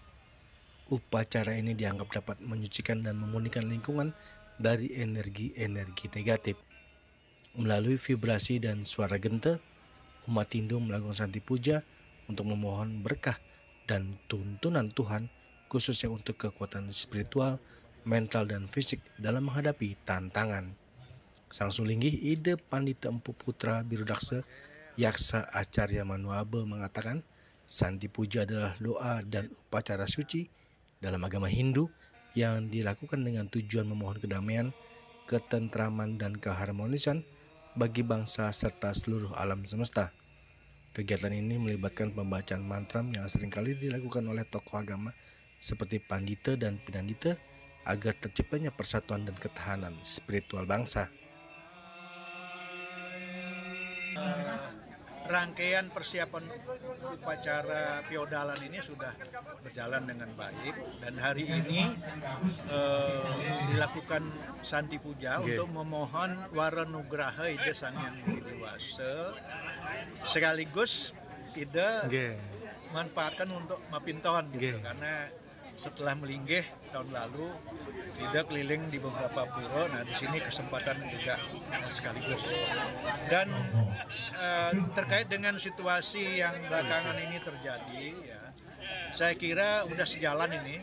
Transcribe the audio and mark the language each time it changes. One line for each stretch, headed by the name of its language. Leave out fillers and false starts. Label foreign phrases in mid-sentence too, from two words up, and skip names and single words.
Indonesian: Upacara ini dianggap dapat menyucikan dan memurnikan lingkungan dari energi-energi negatif. Melalui vibrasi dan suara genta, umat Hindu melakukan Santi Puja untuk memohon berkah dan tuntunan Tuhan, khususnya untuk kekuatan spiritual, mental, dan fisik dalam menghadapi tantangan. Sang Sulinggih Ida Pandita Empu Putra Birudaksa Yaksa Acarya Manuabe mengatakan, Santi Puja adalah doa dan upacara suci dalam agama Hindu yang dilakukan dengan tujuan memohon kedamaian, ketentraman, dan keharmonisan bagi bangsa serta seluruh alam semesta. Kegiatan ini melibatkan pembacaan mantra yang seringkali dilakukan oleh tokoh agama seperti Pandita dan Pinandita agar terciptanya persatuan dan ketahanan spiritual bangsa. Rangkaian persiapan upacara Piodalan ini sudah berjalan dengan baik dan hari ini dilakukan Santi Puja untuk memohon waranugraha Ida Sang Hyang Widi Wasa, sekaligus Ida manfaatkan untuk mapinton gitu, karena setelah melinggih tahun lalu tidak keliling di beberapa pura. Nah, di sini kesempatan juga sekaligus. Dan terkait dengan situasi yang belakangan ini terjadi, ya, saya kira udah sejalan ini.